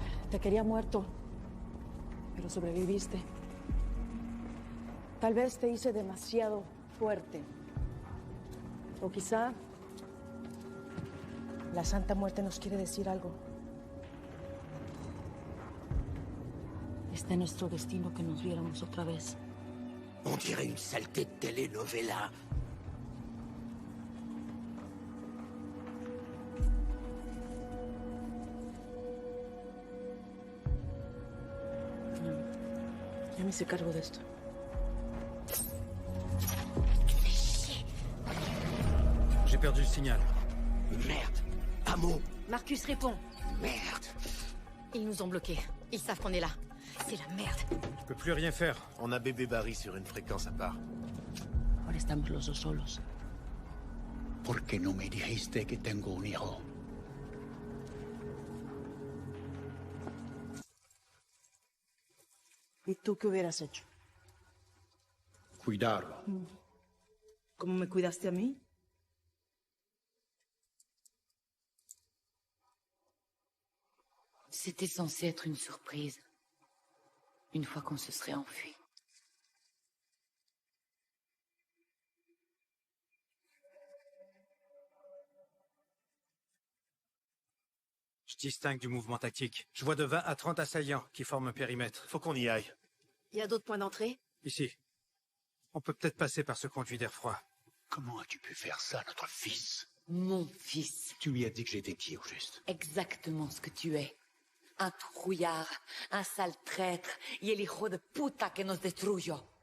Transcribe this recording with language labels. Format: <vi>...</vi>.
<es>Te quería muerto, pero sobreviviste. Tal vez te hice demasiado fuerte. O quizá la Santa Muerte nos quiere decir algo. Está en nuestro destino que nos viéramos otra vez.</es> <fr>On dirait une saleté de telenovela.</fr> <es>Ya me hice cargo de esto.</es> <fr>J'ai perdu le signal. Merde. Amo. Marcus répond. Merde. Ils nous ont bloqués. Ils savent qu'on est là. C'est la merde. Je peux plus rien faire. On a bébé Barry sur une fréquence à part.</fr> <es>Ahora estamos los dos solos. ¿Por qué no me dijiste que tengo un hijo? ¿Y tú qué hubieras hecho? Cuidarlo. ¿Cómo me cuidaste a mí?</es> <fr>C'était censé être une surprise. Une fois qu'on se serait enfui. Je distingue du mouvement tactique. Je vois de 20 à 30 assaillants qui forment un périmètre. Faut qu'on y aille. Il y a d'autres points d'entrée? Ici. On peut peut-être passer par ce conduit d'air froid. Comment as-tu pu faire ça à notre fils? Mon fils. Tu lui as dit que j'étais qui, au juste? Exactement ce que tu es. Un trouillard, un sale traître,</fr> <es>y el hijo de puta que nos destruyó.</es>